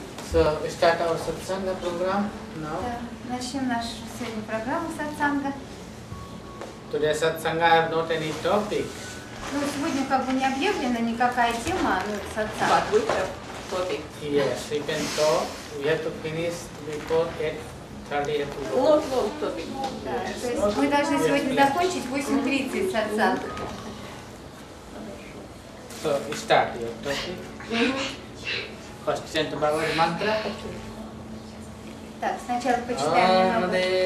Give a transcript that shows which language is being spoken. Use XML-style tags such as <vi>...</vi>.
<en>So we start our satsanga program now.</en> <ru>Начнем нашу сегодня программу сатсанга.</ru> <en>Today satsanga I have not any topic.</en> <ru>Ну, сегодня как бы не объявлена никакая тема сатсанга.</ru> <en>But we have topic. Yes, we can talk. We have to finish before 8:30 to go. Not long topic.</en> <ru>Да, то есть мы должны сегодня закончить в 8:30 сатсанг.</ru> <en>So we start your topic. First chant Bhagavad mantra.</en> <ru>Так, сначала почитаем немного.</ru>